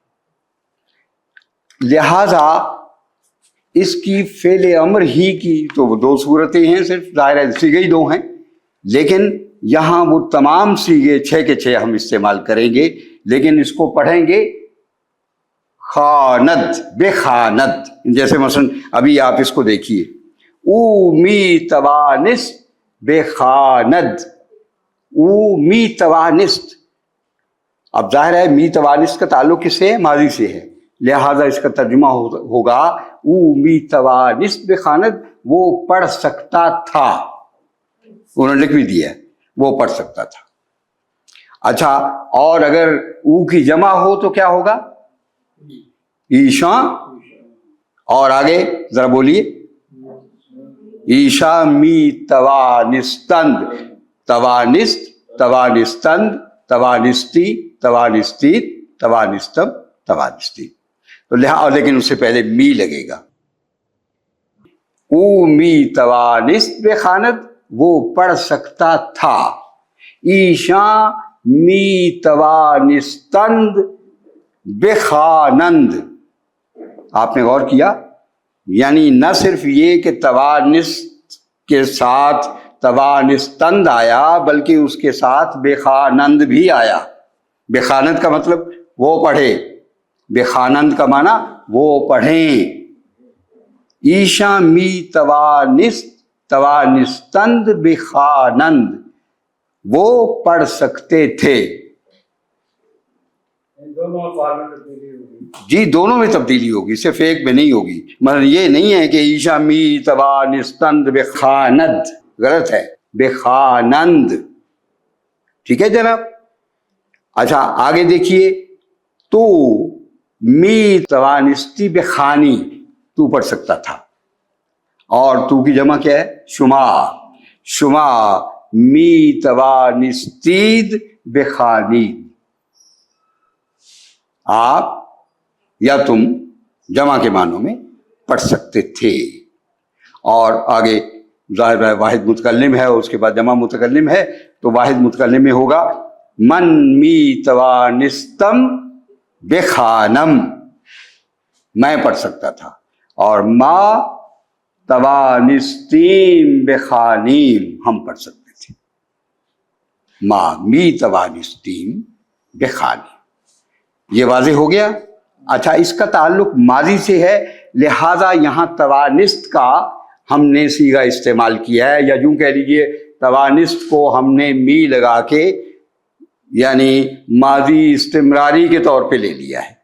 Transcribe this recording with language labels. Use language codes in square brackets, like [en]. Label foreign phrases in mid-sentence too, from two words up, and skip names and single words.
[ur] لہذا اس کی فعل امر ہی کی تو وہ 2 صورتیں ہیں، صرف ظاہر صیغے ہی 2 ہیں، لیکن یہاں وہ تمام صیغے 6 کے 6 ہم استعمال کریں گے، لیکن اس کو پڑھیں گے [fa] خاند، بخاند۔ [ur] جیسے مثلا ابھی آپ اس کو دیکھیے، [fa] او می توانست بخاند، او می توانست۔ [ur] اب ظاہر ہے [fa] می توانست [ur] کا تعلق کس سے ہے؟ ماضی سے ہے، لہذا اس کا ترجمہ ہوگا [fa] او می توانست بخاند، [ur] وہ پڑھ سکتا تھا۔ انہوں نے لکھ بھی دیا ہے، وہ پڑھ سکتا تھا۔ اچھا، اور اگر او کی جمع ہو تو کیا ہوگا؟ ایشاں، اور آگے ذرا بولیے، [fa] ایشا می توانستند، توانست، توانستند، توانستی، توانستید، توانستم، توانستی، [ur] تو لیکن اس سے پہلے می لگے گا۔ [fa] او می توانست بخاند، [ur] وہ پڑھ سکتا تھا. [fa] ایشاں می توانستند بخوانند. [ur] آپ نے غور کیا؟ یعنی نہ صرف یہ کہ توانست کے ساتھ توانستند آیا بلکہ اس کے ساتھ بخوانند بھی آیا. بخوانند کا مطلب وہ پڑھے، بخوانند کا معنی وہ پڑھیں. [fa] ایشا می توانستند بخوانند، [ur] وہ پڑھ سکتے تھے. جی دونوں میں تبدیلی ہوگی، صرف ایک میں نہیں ہوگی. مطلب یہ نہیں ہے کہ [fa] ایشا می توانستند بخوانند، [ur] غلط ہے، بخوانند. ٹھیک ہے جناب. اچھا آگے دیکھیے، [fa] تو می توانستی بخانی، [ur] تو پڑھ سکتا تھا. اور تو کی جمع کیا ہے؟ شما. [fa] شما می توانستید بخانید، [ur] آپ یا تم جمع کے معنوں میں پڑھ سکتے تھے. اور آگے ظاہر ہے واحد متکلم ہے، اس کے بعد جمع متکلم ہے، تو واحد متکلم میں ہوگا [fa] من می توانستم بخانم، [ur] میں پڑھ سکتا تھا. اور [fa] ما توانستیم بخانیم، [ur] ہم پڑھ سکتے تھے. [fa] ما می توانستیم بخانیم. [ur] یہ واضح ہو گیا. اچھا اس کا تعلق ماضی سے ہے، لہذا یہاں توانست کا ہم نے صیغہ استعمال کیا ہے، یا یوں کہہ لیجیے توانست کو ہم نے می لگا کے یعنی ماضی استمراری کے طور پہ لے لیا ہے.